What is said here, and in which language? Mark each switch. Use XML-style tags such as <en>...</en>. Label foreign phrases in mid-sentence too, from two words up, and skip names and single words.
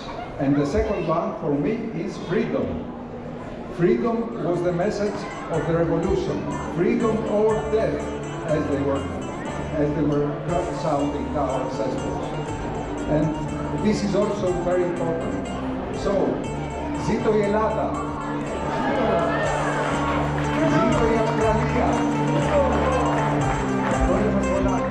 <en>And the second one for me is freedom. Freedom was the message of the revolution. Freedom or death, as they were sounding ours, I suppose. And this is also very important. So,</en> <el>ζήτω η Ελλάδα. Ζήτω η Αυστραλία. Χρόνια σας πολλά.</el>